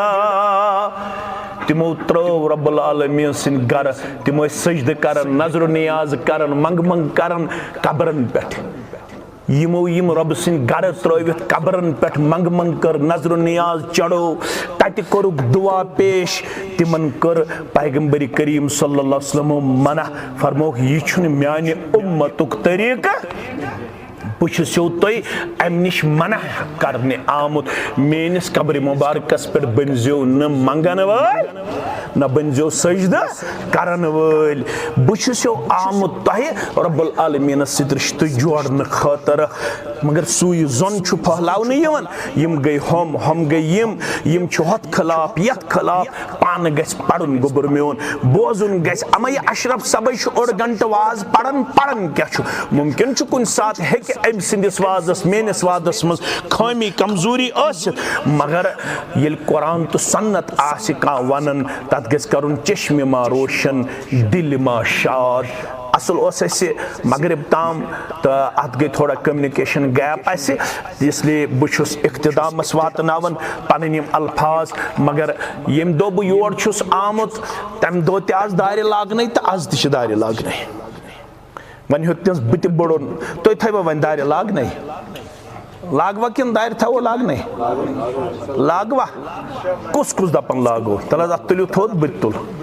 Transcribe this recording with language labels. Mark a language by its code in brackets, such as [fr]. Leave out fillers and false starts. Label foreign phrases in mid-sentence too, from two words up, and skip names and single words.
[ks] तिमो त्रो [ar] رب العالمين [ks] सिन घर तिमो सजद करन नजर नियाज करन मंग करन कब्रन पेठ यमो यम रब सिन घर त्रोवित कब्रन पेठ मंग कर नजर नियाज चढ़ो तत कोरुख दुआ पेश तिमन कर पैगंबर करीम [ar] صلى الله عليه وسلم [ks] मना फरमोक यह छुन म्यानि उम्मतुक तरीका पुछो तुम अम नश मना करने आमुत मेनिस कब्र मुबारकस पे बनजो न मंगन वल न बनजो सजद करन वल बुछो आमुत तुह [ar] رب العالمين [ks] सत रिश्त जोड़न खातर मगर सुई जोन छु फहलावन यवन यम गई हम गई यम छु हत खिलाफ यत खिलाफ पान गस पढ़न गोबर मेन बोजुन गस अमा यह अशरफ सबई ओड़ घंट वाज पढ़न क्या छु मुमकिन छु कुन साथ है कि अम सिंदिस वाजस मेनिस वादस मज खामी कमजोरी मगर ये कुरान तो सन्नत आसि का वनन तत गस करुन [fa] چشم ما روشن دل ما شاد [ks] असल मगरिब ताम तो अत गई थोड़ा कम्युनिकेशन गैप इसलिए बहुस इख्तितामस वातनावन पन अल्फाज मगर यम दो बह योर छुस आमुत तम दो तज दारि लागन तो आज तह दारि लागन वन हे बह बड़न तुम थवा वन दारि लागन लागवा किन दारि थवो लागन लागवा कुस दपन लागो तल अत तुलियो थोद बह तुल